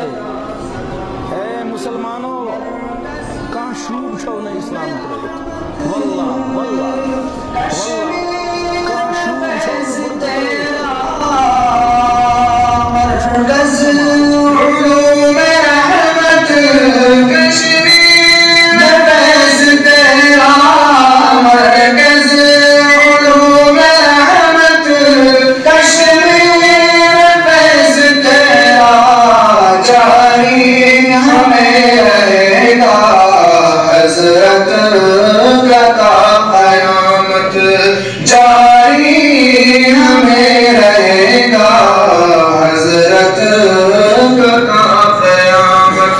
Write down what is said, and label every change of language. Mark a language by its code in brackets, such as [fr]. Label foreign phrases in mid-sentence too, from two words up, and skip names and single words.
[ks] اے مسلمانو کان شوب چھو نا اسلام ترت، [ar] واللہ واللہ واللہ [ks] کان شوب چھو [ur] مرکز علوم رحمت کشمیر میں فیض تیرا، مرکز علوم رحمت کشمیر میں فیض تیرا، جاری ہمیں رہے گا حضرت کا تا قیامت، جاری ہمیں رہے گا حضرت کا تا قیامت۔